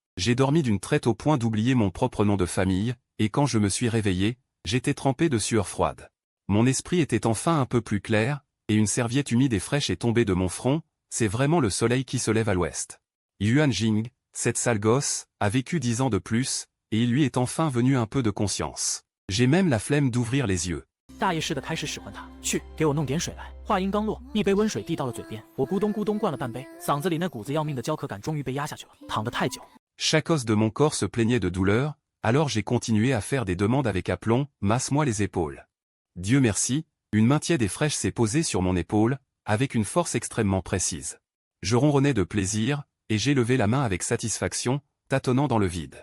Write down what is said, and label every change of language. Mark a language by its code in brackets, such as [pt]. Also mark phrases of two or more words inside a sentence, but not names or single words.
[fr] J'ai dormi d'une traite au point d'oublier mon propre nom de famille, et quand je me suis réveillé, j'étais trempé de sueur froide. Mon esprit était enfin un peu plus clair, et une serviette humide et fraîche est tombée de mon front, c'est vraiment le soleil qui se lève à l'ouest. Yuan Jing, cette sale gosse, a vécu 10 ans de plus, et il lui est enfin venu un peu de conscience. J'ai même la flemme d'ouvrir les yeux. [zh] 大爷似的开始使唤他，去给我弄点水来。话音刚落，一杯温水递到了嘴边，我咕咚咕咚灌了半杯，嗓子里那股子要命的焦渴感终于被压下去了。躺得太久。 [fr] Chaque os de mon corps se plaignait de douleur, alors j'ai continué à faire des demandes avec aplomb, masse-moi les épaules. Dieu merci, une main tiède et fraîche s'est posée sur mon épaule, avec une force extrêmement précise. Je ronronnais de plaisir, et j'ai levé la main avec satisfaction, tâtonnant dans le vide.